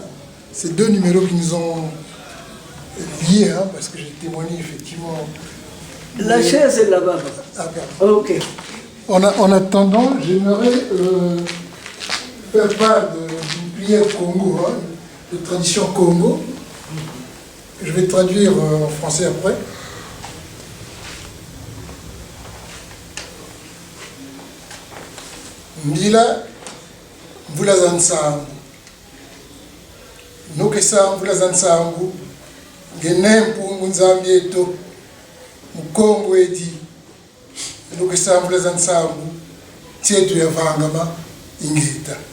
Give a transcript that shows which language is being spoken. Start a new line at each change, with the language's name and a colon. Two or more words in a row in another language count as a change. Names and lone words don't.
French: Ces deux numéros qui nous ont liés, hein, parce que j'ai témoigné effectivement. La chaise est là-bas. Ah, ok. En attendant, j'aimerais faire part d'une prière Congo, hein, de tradition Congo. Je vais traduire en français après.
Kongo: Mbila mvula za nsangu nokesa mvula za nsangu ngenempungu nzambi eto mukongo edi nokesa mvula za nsangu tietu yavangama ingeta